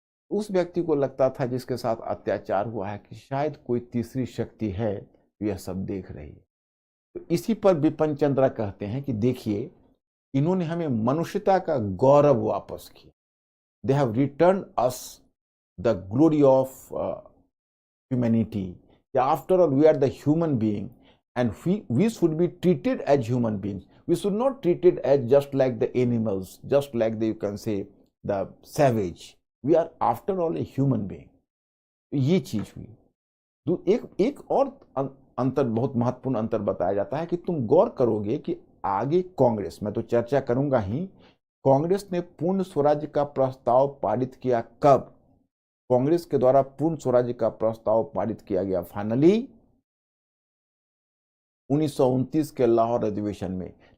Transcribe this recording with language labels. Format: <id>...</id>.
<hi>उस व्यक्ति को लगता था जिसके साथ अत्याचार हुआ है कि शायद कोई तीसरी शक्ति है जो यह सब देख रही है। तो इसी पर बिपिन चंद्रा कहते हैं कि देखिए, इन्होंने हमें मनुष्यता का गौरव वापस किया।</hi> <en>They have return us the glory of humanity. After all we are the human being, and we should be treated as human beings. We should not treated as just like the animals, just like the, you can say, the savage. We are after all a human being.</en> <hi>ये चीज हुई। एक और अंतर, बहुत महत्वपूर्ण अंतर बताया जाता है कि तुम गौर करोगे कि आगे कांग्रेस, मैं तो चर्चा करूंगा ही, कांग्रेस ने पूर्ण स्वराज्य का प्रस्ताव पारित किया कब? कांग्रेस के द्वारा पूर्ण स्वराज्य का प्रस्ताव पारित किया गया फाइनली 1929 के लाहौर अधिवेशन में।</hi>